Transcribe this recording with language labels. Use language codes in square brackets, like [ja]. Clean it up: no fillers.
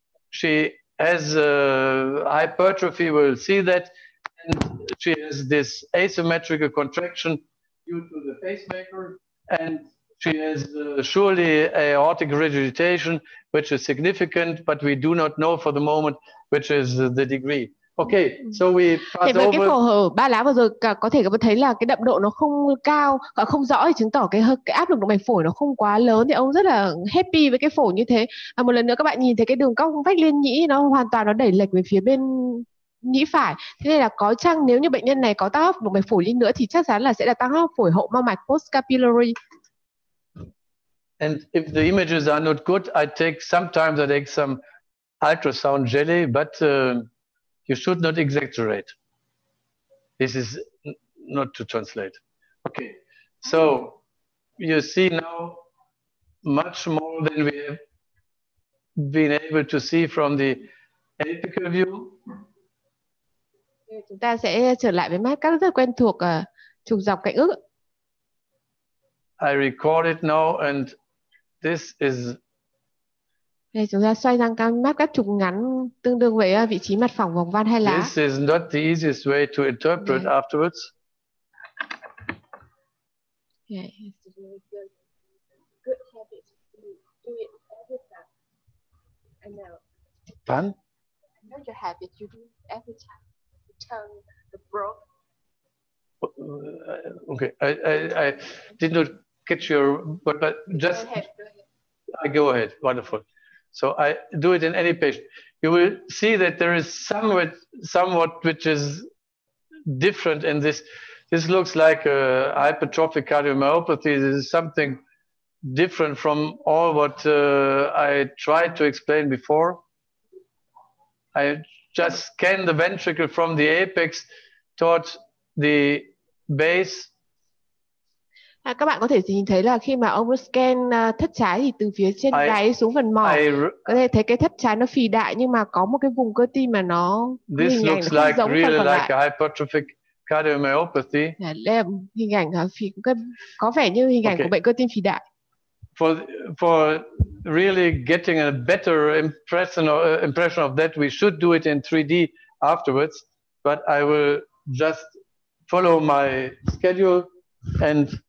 [en] She has hypertrophy, we'll see that. And she has this asymmetrical contraction due to the pacemaker. And she has surely aortic regurgitation, which is significant, but we do not know for the moment which is the degree. Okay, so we pass over. [vi] Cái phổ hở ba lá vừa rồi có thể các bạn thấy là cái đậm độ nó không cao, không rõ thì chứng tỏ cái áp lực động mạch phổi nó không quá lớn, thì ông rất là happy với cái phổi như thế. Một lần nữa các bạn nhìn thấy cái đường cong vách liên nhĩ nó hoàn toàn nó đẩy lệch về phía bên nhĩ phải. Thế nên là có chăng nếu như bệnh nhân này có tăng áp động mạch phổi đi nữa thì chắc chắn là sẽ là tăng áp phổi hậu mao mạch post-capillary. [en] And if the images are not good, sometimes I take some ultrasound jelly, but you should not exaggerate. This is not to translate. Okay, so you see now much more than we have been able to see from the apical view. [vi] Chúng ta sẽ trở lại với mắt các rất quen thuộc trục dọc cạnh ức. [en] I record it now, and this is. [vi] Đây, chúng ta xoay sang cam map các trục ngắn tương đương với vị trí mặt phẳng vòng van hai lá. [en] This is not the easiest way to interpret afterwards. Yeah, it's a really good habit to do it every time. I know. Fun? I know your habit. You do it every time. You turn the broke. Okay, I did not catch your, but just. Go ahead. I go ahead. Wonderful. So I do it in any patient. You will see that there is somewhat which is different in this. This looks like a hypertrophic cardiomyopathy. This is something different from all what I tried to explain before. I just scan the ventricle from the apex towards the base. [vi] Các bạn có thể nhìn thấy là khi mà ông scan thất trái thì từ phía trên gáy xuống phần mỏ có thể thấy cái thất trái nó phì đại, nhưng mà có một cái vùng cơ tim mà nó hình ảnh nó không giống phần còn lại. [en] Like a hypertrophic cardiomyopathy. [vi] Đây là hình ảnh có vẻ như hình ảnh của bệnh cơ tim phì đại. [en] For really getting a better impression of that, we should do it in 3D afterwards. But I will just follow my schedule and.